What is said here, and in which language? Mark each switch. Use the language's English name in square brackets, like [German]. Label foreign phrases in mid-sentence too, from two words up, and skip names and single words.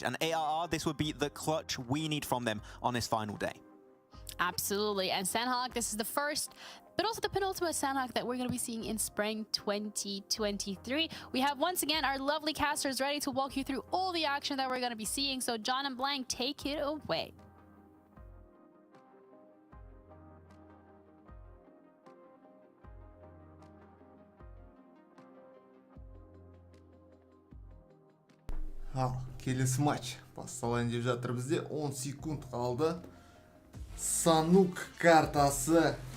[English] And ARR, this would be the clutch we need from them on this final day. Absolutely. And Sandhawk, this is the first, but also the penultimate Sandhawk that we're going to be seeing in spring 2023. We have once again our lovely casters ready to walk you through all the action that we're going to be seeing. So John and Blank, take it away. [Kazakh] Ал, келесі матч басталайын деп жатыр бізде. 10 секунд қалды. Санук картасы.